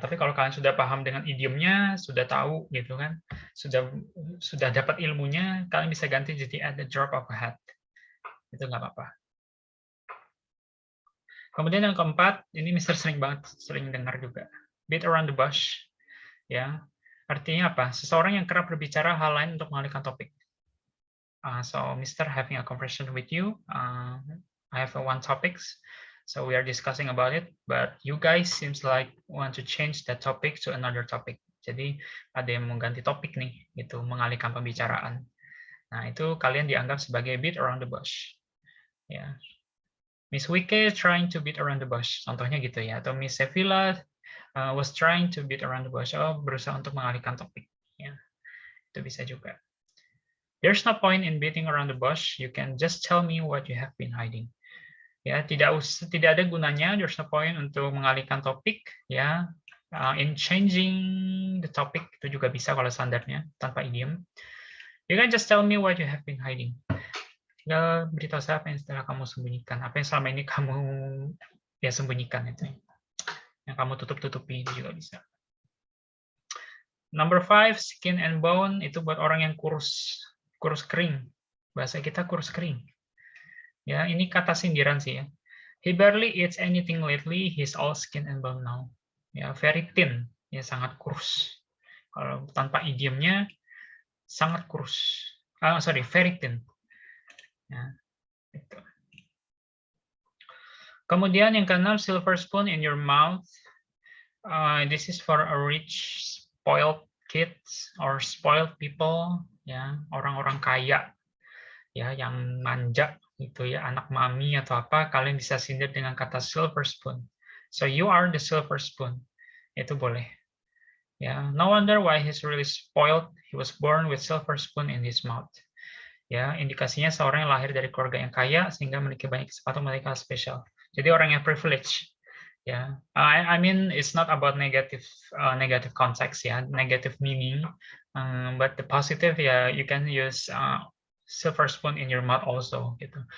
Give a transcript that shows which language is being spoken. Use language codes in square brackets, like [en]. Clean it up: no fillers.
[id] Tapi kalau kalian sudah paham dengan idiomnya, sudah tahu gitu kan, sudah dapat ilmunya, kalian bisa ganti jadi at the drop of a hat. Itu nggak apa-apa. Kemudian yang keempat, ini Mister sering dengar juga, beat around the bush, ya. Artinya apa? Seseorang yang kerap berbicara hal lain untuk mengalihkan topik. [en] So, Mister having a conversation with you, I have one topics. So we are discussing about it, but you guys seems like want to change that topic to another topic. [id] Jadi ada yang mau ganti topik nih, gitu, mengalihkan pembicaraan. Nah, itu kalian dianggap sebagai beat around the bush. Ya. [en] Miss Wike trying to beat around the bush. [id] Contohnya gitu ya. [en] Atau Miss Sevilla was trying to beat around the bush. [id] Oh, berusaha untuk mengalihkan topik. Ya. Itu bisa juga. [en] There's no point in beating around the bush. You can just tell me what you have been hiding. [id] Ya, tidak ada gunanya, [en] there's no point [id] untuk mengalihkan topik, ya. [en] In changing the topic [id] itu juga bisa kalau standarnya tanpa idiom. [en] You can just tell me what you have been hiding. [id] Tinggal beritahu saya apa yang setelah kamu sembunyikan, apa yang selama ini kamu ya sembunyikan itu, yang kamu tutup-tutupi itu juga bisa. Number 5, skin and bone itu buat orang yang kurus kering. Bahasa kita kurus kering. Ya, ini kata sindiran sih ya. [en] He barely eats anything lately, he's all skin and bone now. [id] Ya, [en] very thin, [id] ya sangat kurus. Kalau tanpa idiomnya, sangat kurus. [en] Very thin. [id] Ya, gitu. Kemudian yang keenam, [en] silver spoon in your mouth. This is for a rich, spoiled kids or spoiled people, [id] ya orang-orang kaya, ya yang manja. Gitu ya, anak mami atau apa, kalian bisa sindir dengan kata silver spoon. [en] So you are the silver spoon. [id] Itu boleh. [en] Ya, no wonder why he's really spoiled. He was born with silver spoon in his mouth. [id] Ya, indikasinya seorang yang lahir dari keluarga yang kaya sehingga memiliki banyak kesempatan mereka spesial. Jadi orang yang privilege. [en] Ya, I mean it's not about negative context ya, negative meaning, but the positive ya, you can use silver spoon in your mouth also gitu.